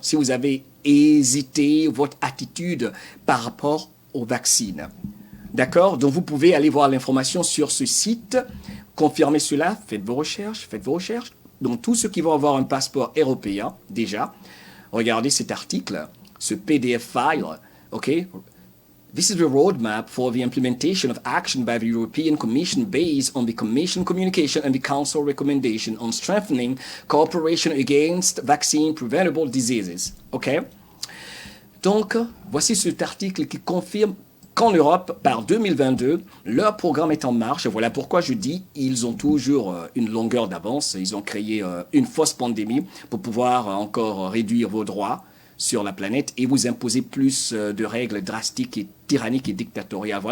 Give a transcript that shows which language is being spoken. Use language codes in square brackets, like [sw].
[fr] Si vous avez hésité, votre attitude par rapport au vaccin. D'accord? Donc, vous pouvez aller voir l'information sur ce site. Confirmez cela. Faites vos recherches. Donc, tous ceux qui vont avoir un passeport européen, déjà, regardez cet article, ce PDF file. OK? [en] This is the roadmap for the implementation of action by the European Commission based on the Commission communication and the Council recommendation on strengthening cooperation against vaccine-preventable diseases. OK? [fr] Donc, voici cet article qui confirme qu'en Europe, par 2022, leur programme est en marche. Et voilà pourquoi je dis ils ont toujours une longueur d'avance. Ils ont créé une fausse pandémie pour pouvoir encore réduire vos droits sur la planète et vous imposer plus de règles drastiques et tyranniques et dictatoriales.